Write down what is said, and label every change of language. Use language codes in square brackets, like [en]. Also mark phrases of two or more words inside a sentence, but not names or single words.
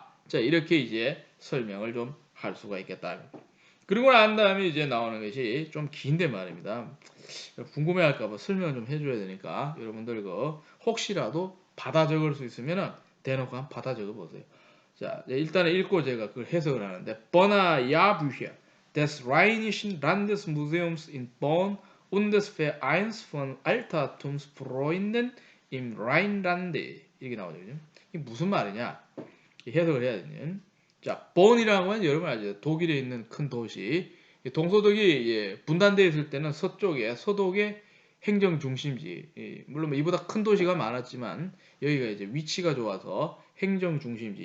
[ko] 자, 이렇게 이제 설명을 좀 할 수가 있겠다. 그리고 난 다음에 이제 나오는 것이 좀 긴데 말입니다. 궁금해할까봐 설명 좀 해줘야 되니까 여러분들 그 혹시라도 받아 적을 수 있으면 대놓고 한번 받아 적어 보세요. 자, 일단은 읽고 제가 그걸 해석을 하는데, Bonner Jahrbücher des Rheinischen Landesmuseums in Bonn und des Vereins von Altertumsfreunden im Rheinlande, 이렇게 나오죠. 이게 무슨 말이냐? 해석을 해야 되는. 자, 본이라는 건 여러분 알죠? 독일에 있는 큰 도시. 동서독이 분단되어 있을 때는 서쪽에 서독의 행정 중심지. 물론 이보다 큰 도시가 많았지만 여기가 이제 위치가 좋아서 행정 중심지.